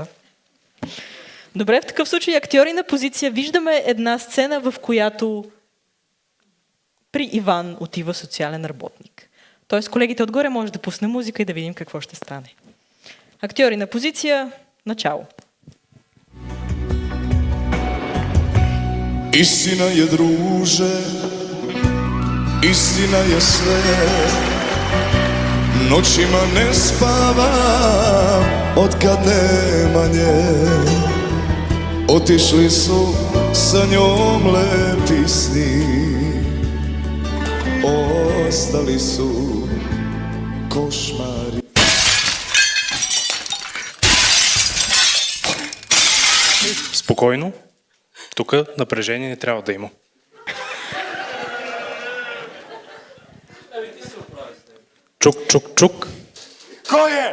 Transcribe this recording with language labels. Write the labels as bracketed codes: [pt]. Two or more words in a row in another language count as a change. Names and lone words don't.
[bg] Добре, в такъв случай актьори на позиция виждаме една сцена, в която при Иван отива социален работник. Тоест колегите отгоре може да пусне музика и да видим какво ще стане. Актьори на позиция, начало. [sr] Istina je, druže, istina je sve. Noćima ne spavam otkad nema nje. Otišli su sa njom lepi sni, ostali su košmari. [bg] Спокойно. Тук напрежение не трябва да има. Чук, чук, чук. Кой е?